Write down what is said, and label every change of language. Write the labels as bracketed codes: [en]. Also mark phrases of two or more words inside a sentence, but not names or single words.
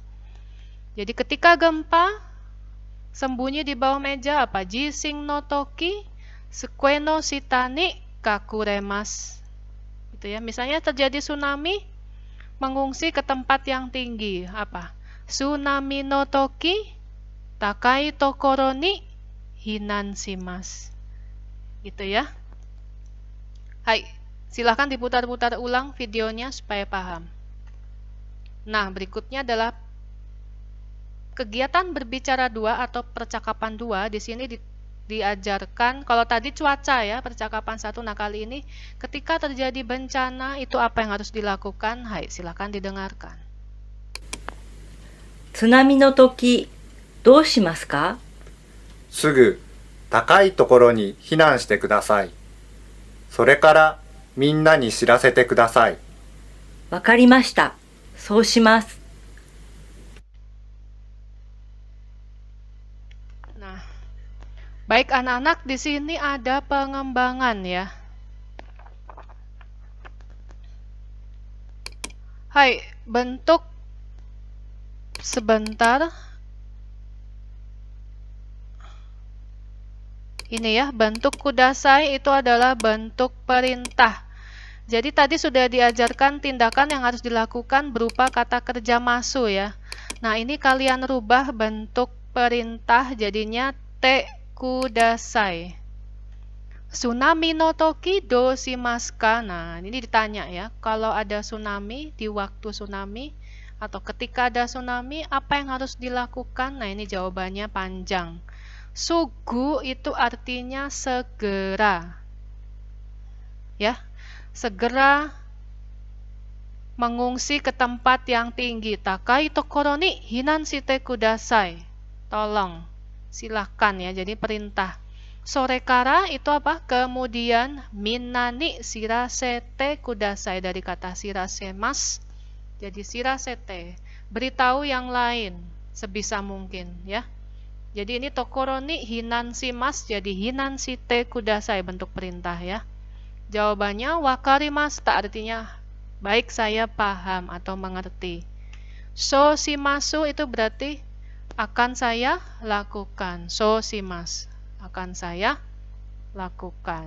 [id] Jadi ketika gempa, sembunyi di bawah meja apa? [ja] 地震の時、机の下に隠れます. [id] Gitu ya. Misalnya terjadi tsunami, mengungsi ke tempat yang tinggi. Apa? [ja] 津波の時、高い所に避難します. [id] Gitu ya. Hai, silahkan diputar-putar ulang videonya supaya paham. Nah, berikutnya adalah kegiatan berbicara dua atau percakapan dua. Di sini diajarkan, kalau tadi cuaca ya, percakapan satu. Nah, kali ini ketika terjadi bencana itu apa yang harus dilakukan? Hai, silakan didengarkan. [ja] 津波の時どうしますか？すぐ高いところに避難してください。それからみんなに知らせてください。わかりました。そうします。 [id] Nah, baik anak-anak, di sini ada pengembangan ya. Hai, bentuk sebentar. Ini ya, bentuk kudasai itu adalah bentuk perintah. Jadi tadi sudah diajarkan tindakan yang harus dilakukan berupa kata kerja masu ya. Nah, ini kalian rubah bentuk perintah jadinya [ja] てください. 津波の時どうしますか? [id] Nah, ini ditanya ya. Kalau ada tsunami, di waktu tsunami atau ketika ada tsunami, apa yang harus dilakukan? Nah, ini jawabannya panjang. Sugu itu artinya segera. Ya, segera mengungsi ke tempat yang tinggi. [ja] 高い所に避難してください. [id] Tolong, silahkan ya, jadi perintah. [ja] それから [id] itu apa? Kemudian [ja] みんなに知らせてください, [id] dari kata shirasemas. Jadi shirasete, beritahu yang lain sebisa mungkin ya. Jadi ini [ja] 所に避難します, [id] jadi [ja] 避難してください, [id] bentuk perintah ya. Jawabannya wakarimashita, artinya baik, saya paham atau mengerti. [ja] そうします [id] itu berarti akan saya lakukan. [ja] そうします, [id] akan saya lakukan.